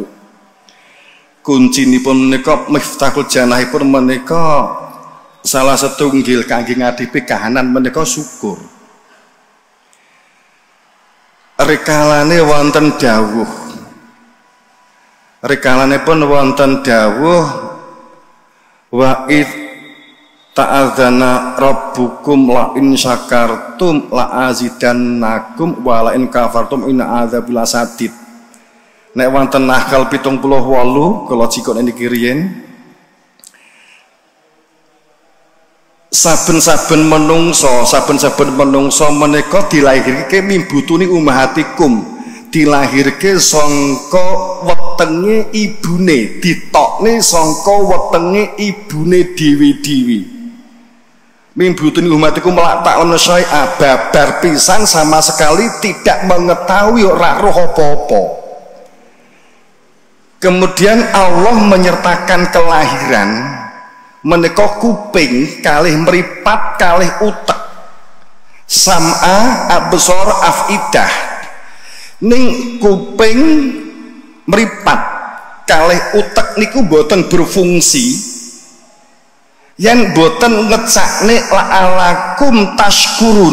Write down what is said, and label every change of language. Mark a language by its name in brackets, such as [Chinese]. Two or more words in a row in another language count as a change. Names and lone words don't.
[Javanese] Kuncinipun menika miftahul janahipun menika salah setunggal kangge ngadepi kahanan menika syukur. Rikalane wonten dawuh. Rikalanipun wonten dawuh [Arabic] وتأذن ربكم لئن شكرتم لأزيدنكم ولئن كفرتم إن عذابي لشديد. [Javanese] Nek wonten Nahl 78 kula cikon niki riyen saben-saben menungso menika dilahirke [Arabic] من بطون أمهاتكم, [Javanese] dilahirke sangka wetenge ibune, ditokne sangka wetenge ibune dhewe-dhewe. [Arabic] من بطون أمهاتكم لا تعلمون شيئا, [Javanese] babar pisan [Indonesian] sama sekali tidak mengetahui [Javanese] ora roh apa-apa. [Indonesian] Kemudian Allah menyertakan kelahiran [Javanese] menika kuping kalih mripat kalih utek, [Arabic] السمع الأبصار الأفئدة. [Javanese] Ning kuping mripat kalih utek niku boten berfungsi yen boten ngecakne [Arabic] لعلكم تشكرون.